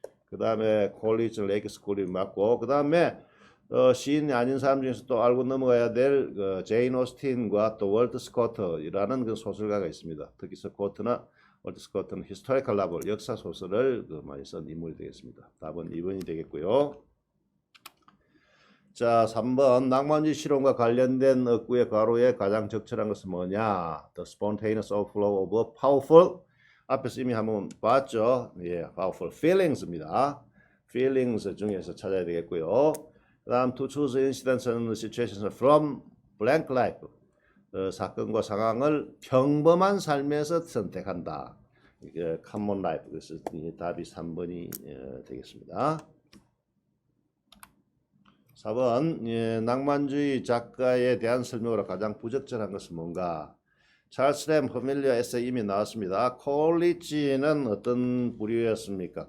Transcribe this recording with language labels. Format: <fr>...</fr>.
<ko>그 다음에 콜리지 레이크 스쿨이 맞고, 그 다음에 시인이 아닌 사람 중에서 또 알고 넘어가야 될 제인 오스틴과 또 월트 스코트라는 그 소설가가 있습니다. 특히 월트 스코트는 히스토리컬 노벨, 역사 소설을 많이 쓴 인물이 되겠습니다. 답은 2번이 되겠고요. 자, 3번 낭만주의 실험과 관련된 어구의 가로에 가장 적절한 것은 뭐냐?</ko> <en>The spontaneous overflow of powerful,</en> <ko>앞에서 이미 한번 봤죠. 예, powerful feelings입니다. feelings 중에서 찾아야 되겠고요. 그 다음</ko> <en>to choose incidents and situations from blank life,</en> <ko>사건과 상황을 평범한 삶에서 선택한다. 이게 common life, 그래서 답이 3번이 되겠습니다. 4번 낭만주의 작가에 대한 설명으로 가장 부적절한 것은 뭔가? 찰스 램 퍼밀리어 에세이 이미 나왔습니다. 콜리지는 어떤 부류였습니까?</ko>